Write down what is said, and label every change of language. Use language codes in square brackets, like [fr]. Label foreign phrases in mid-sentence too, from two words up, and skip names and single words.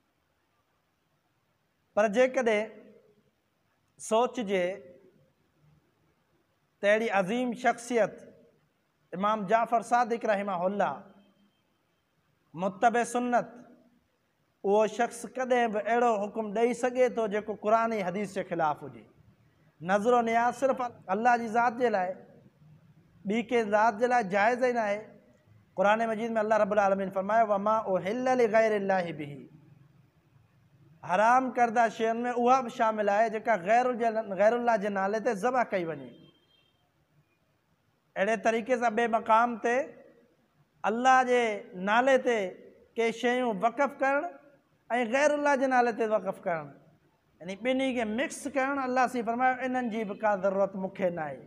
[sd] पर जेकॾहिं सोचिजे त अहिड़ी अज़ीम शख़्सियत इमाम जाफ़र सादिक रहिमहुल्लाह, मुत्तबे सुन्नत, उहो शख़्स कॾहिं बि अहिड़ो हुकुम ॾेई सघे थो जेको क़ुरान ऐं हदीस जे ख़िलाफ़ु हुजे? नज़रो नियाज़ सिर्फ़ु अल्लाह जी ज़ात जे लाइ, ॿी कंहिं ज़ात जे लाइ जाइज़ ई न आहे। क़ुरान मजीद में अल्लाह [ar] رب العالمين [sd] फरमायो [ar] وما أهل لغير الله به, [sd] हराम करदा शयुनि में उहा बि शामिल आहे जेका गैरुल्लाह जे नाले ते ज़बह कई वञे। अहिड़े तरीक़े सां ॿिए मक़ाम ते अल्लाह जे नाले ते के शयूं वक़फ़ करणु ऐं गैरुल्लाह जे नाले ते वक़फ़ करणु, यानी ॿिन्ही खे मिक्स करणु, अल्लाह सी फरमायो इन्हनि जी बि का ज़रूरत मूंखे न आहे।